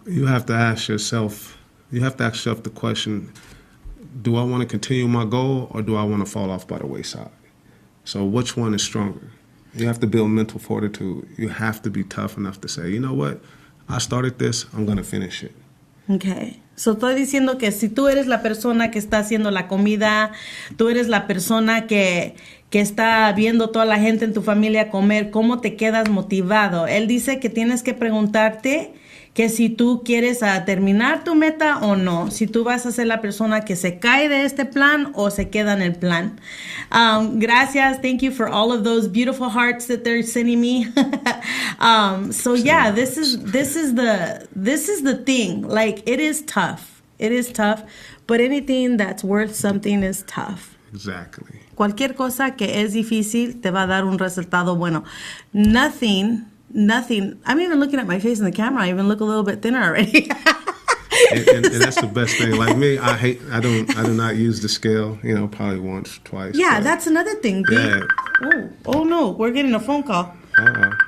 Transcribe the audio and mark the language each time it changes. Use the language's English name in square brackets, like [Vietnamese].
[English] You have to ask yourself the question, do I want to continue my goal or do I want to fall off by the wayside? So which one is stronger? You have to build mental fortitude. You have to be tough enough to say, you know what? I started this, I'm going to finish it. Okay. [Spanish] So estoy diciendo que si tú eres la persona que está haciendo la comida, tú eres la persona que está viendo toda la gente en tu familia comer, ¿cómo te quedas motivado? Él dice que tienes que preguntarte que si tú quieres terminar tu meta o no, si tú vas a ser la persona que se cae de este plan o se queda en el plan. [English] Gracias, thank you for all of those beautiful hearts that they're sending me. So yeah, this is the thing. Like, it is tough, but anything that's worth something is tough. Exactly. [Spanish] Cualquier cosa que es difícil te va a dar un resultado bueno. [English] Nothing. I'm even looking at my face in the camera. I even look a little bit thinner already. and that's the best thing. Like me, I do not use the scale, probably once, twice. Yeah, that's another thing. Yeah. Oh no, we're getting a phone call. Uh-oh.